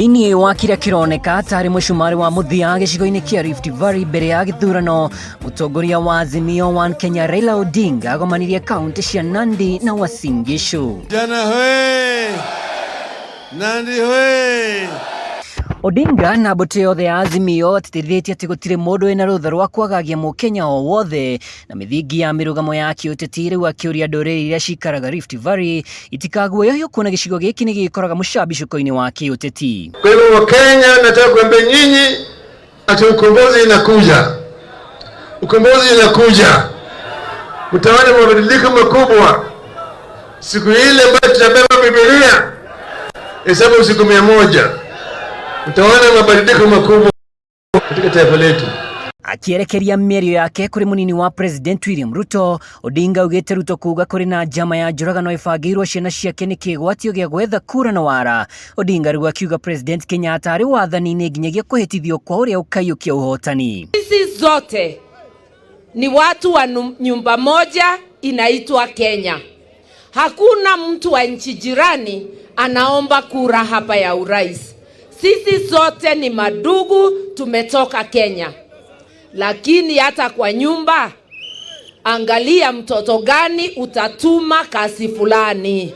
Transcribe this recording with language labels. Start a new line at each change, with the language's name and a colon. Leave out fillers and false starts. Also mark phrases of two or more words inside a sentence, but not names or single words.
Kikuyu: ni wa kira kironeka tari mushumari wa muthia gicigo-ini kia Rift Valley mbere ya githurano. Mutongoria wa Azimio wa Kenya Raila Odinga agomanirie kaunti cia Nandi na Uasin Gishu.
Swahili: Jana hoye! Nandi hoye!
Kikuyu: Odinga na bote yothe ya Azimio atitithĩtie atĩ gũtirĩ mũndũ wĩna rũtha rwa kwagagia mũkenya o wothe, na mithingi ya mirugamo ya kĩũteti rĩu akĩũria ndũrĩrĩ iria cikaraga Rift Valley itikaguoyohio kuona gĩcigo gĩkĩ nĩ gĩkoraga mũcambicũko-inĩ wa kĩũteti.
Swahili: Kwa hivyo Wakenya, nataka kuambia nyinyi ati ukombozi inakuja. Ukombozi inakuja. Mtaona mabadiliko makubwa. Siku ile ambayo tutabeba Biblia, hesabu siku 100. Utaona mabadiliko makubwa katika taifa letu.
Kikuyu: Akierekeria mĩario yake kuri munini wa President William Ruto, Odinga ugĩte Ruto kuga kuri na njama ya njũragano ĩbangĩirwo ciana ciake nĩ kĩgwatio gĩa gwetha kura na wara. Odinga rĩu akiuga President Kenyatta arĩ wathani-inĩ nginyagia kũhĩtithio kwa ũrĩa ũkaiyũkia ũhotani.
Swahili: Sisi zote ni watu wa nyumba moja inaitwa Kenya. Hakuna mtu wa nchi jirani anaomba kura hapa ya urais. Sisi sote ni madugu, tumetoka Kenya. Lakini hata kwa nyumba, angalia mtoto gani utatuma kasi fulani.